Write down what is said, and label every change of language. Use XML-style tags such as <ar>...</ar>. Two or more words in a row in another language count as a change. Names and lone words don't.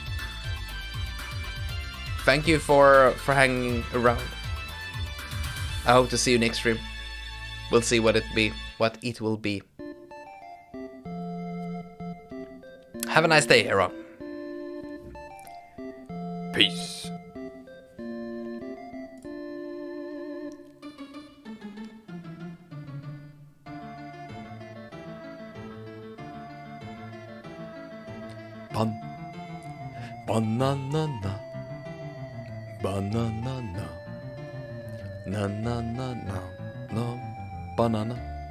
<en>Thank you for hanging around. I hope to see you next stream. We'll see what it will be. Have a nice day, Hero. Peace. Banana, banana, na na na na, no banana.</en>